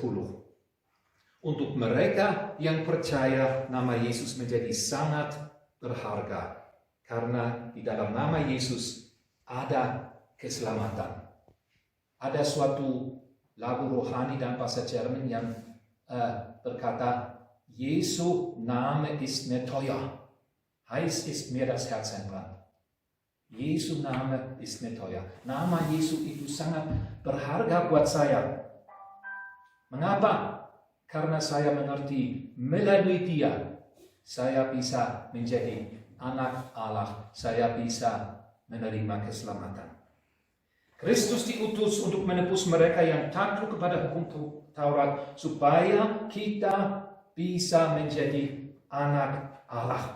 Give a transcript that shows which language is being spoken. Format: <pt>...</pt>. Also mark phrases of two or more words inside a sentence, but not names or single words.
<id>Untuk mereka yang percaya, nama Yesus menjadi sangat berharga. Karena di dalam nama Yesus ada keselamatan. Ada suatu lagu rohani dalam bahasa Jerman yang berkata,</id> <de>Jesu Name ist mir teuer. Heiß ist mir das Herz entbrannt. Jesu Name ist mir teuer.</de> <id>Nama Yesus itu sangat berharga buat saya. Mengapa? Karena saya mengerti melalui Dia saya bisa menjadi anak Allah. Saya bisa menerima keselamatan. Kristus diutus untuk menebus mereka yang takluk kepada hukum Taurat, supaya kita bisa menjadi anak Allah.</id>